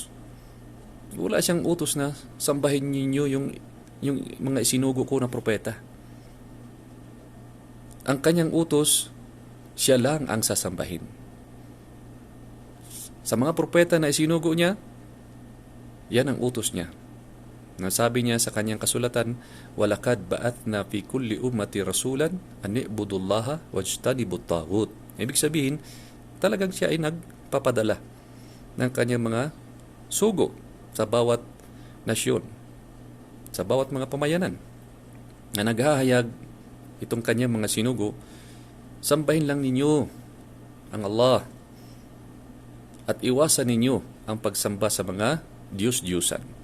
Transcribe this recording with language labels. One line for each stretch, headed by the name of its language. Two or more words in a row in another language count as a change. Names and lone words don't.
Filipino: Wala siyang utos na sambahin ninyo yung mga isinugo ko na propeta. Ang kanyang utos, siya lang ang sasambahin. Sa mga propeta na isinugo niya, yan ang utos niya. Nasabi niya sa kanyang kasulatan,
Arabic: ولقد بعثنا في كل أمة رسولا أن اعبدوا الله واجتنبوا الطاغوت.
Filipino: Ibig sabihin, talagang siya ay nagpapadala ng kanyang mga sugo sa bawat nasyon, sa bawat mga pamayanan na naghahayag itong kanyang mga sinugo, sambahin lang ninyo ang Allah at iwasan ninyo ang pagsamba sa mga Diyos-Diyusan.